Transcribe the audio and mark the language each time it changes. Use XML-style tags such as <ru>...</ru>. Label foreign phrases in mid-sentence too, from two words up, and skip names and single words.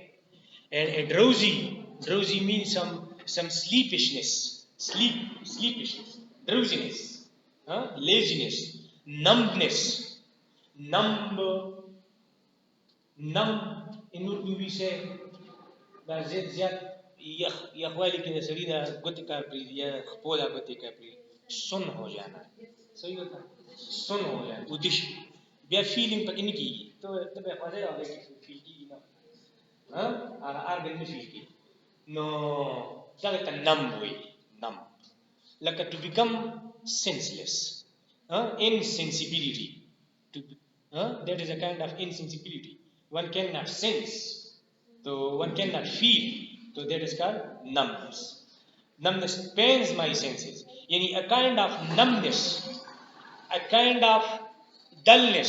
<en>And a drowsy means some sleepishness, drowsiness, laziness, numbness, numb, numb. In Urdu we say</en> <ps>زیات یخ والی کې د سړي د ګوتې کار پرېږدي یا د خپو د ګوتې کار پرېږدي</ps> <ur>سن ہو جانا صحیح ہوتا سن ہو جانا</ur> <ps>ودش بیا فیلینګ پکې نه کېږي ته به خوځې راغلی فیل کېږي نه هغه ارګن نه فیل کېږي نو دغه ته نمب وایي نمب لکه</ps> <en>to become senseless insensibility that is a kind of insensibility one cannot sense. So one cannot feel. So that is called numbness. Numbness pains my senses. Yani a kind of numbness, a kind of dullness.</en>